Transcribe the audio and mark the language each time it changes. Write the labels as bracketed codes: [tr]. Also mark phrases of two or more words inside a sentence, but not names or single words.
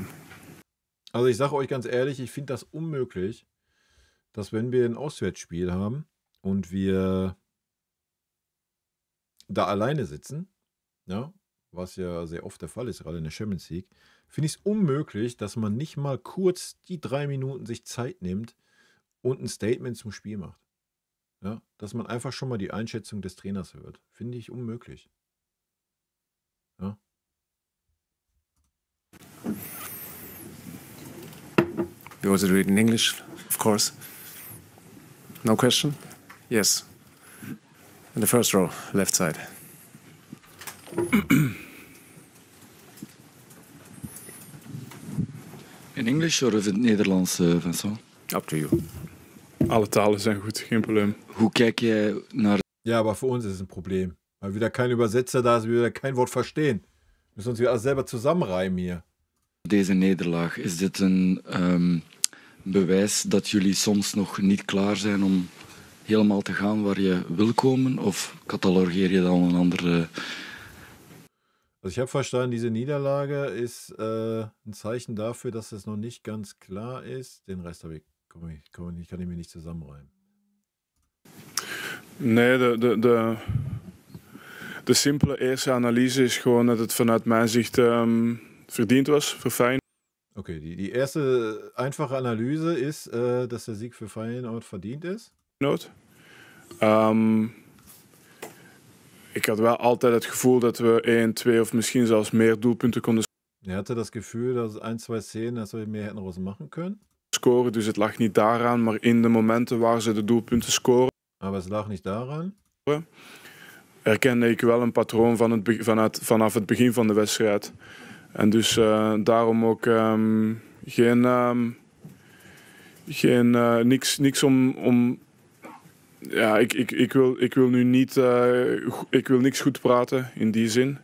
[de] Also ich sage euch ganz ehrlich, ich finde das unmöglich, dass wenn wir ein Auswärtsspiel haben und wir da alleine sitzen, ja, was ja sehr oft der Fall ist, gerade in der Champions League, finde ich es unmöglich, dass man nicht mal kurz die 3 Minuten sich Zeit nimmt und ein Statement zum Spiel macht. Ja, dass man einfach schon mal die Einschätzung des Trainers hört. Finde ich unmöglich. Ja. [en] You want to do it in English, of course. No question? Yes. In the first row, left side. In English [nl] of in het Nederlands, Vincent? [en] Up to you. [nl] Alle talen zijn goed, geen probleem. Hoe kijk jij naar [de] Ja, aber für uns ist es ein Problem. Weil wieder kein Übersetzer da ist, wir wieder kein Wort verstehen. Wir müssen uns wieder alles selber zusammenreimen hier. [nl] deze nederlaag? Is dit een bewijs dat jullie soms nog niet klaar zijn om helemaal te gaan waar je wil komen? Of catalogeer je dan een andere... [de] Also ich habe verstanden, diese Niederlage ist ein Zeichen dafür, dass es noch nicht ganz klar ist. Den Rest habe ich, kann ich mir nicht zusammenreimen. [nl] Nee, de simpele eerste analyse is gewoon dat het vanuit mijn zicht verdiend was voor Feyenoord. [de] Okay, die erste einfache Analyse ist, dass der Sieg für Feyenoord verdient ist. [nl] Ik had wel altijd het gevoel dat we 1, 2 of misschien zelfs meer doelpunten konden [de] Er hatte das Gefühl, dass es 1, 2 Szenen, dass wir mehr hätten raus machen können. [nl] scoren. Dus het lag niet daaraan, maar in de momenten waar ze de doelpunten scoren, [de] Aber es lag nicht daran. [nl] herkende ik wel een patroon vanaf het begin van de wedstrijd. En dus daarom ook niks om ja, ik wil nu niet, ik wil niks goed praten in die zin.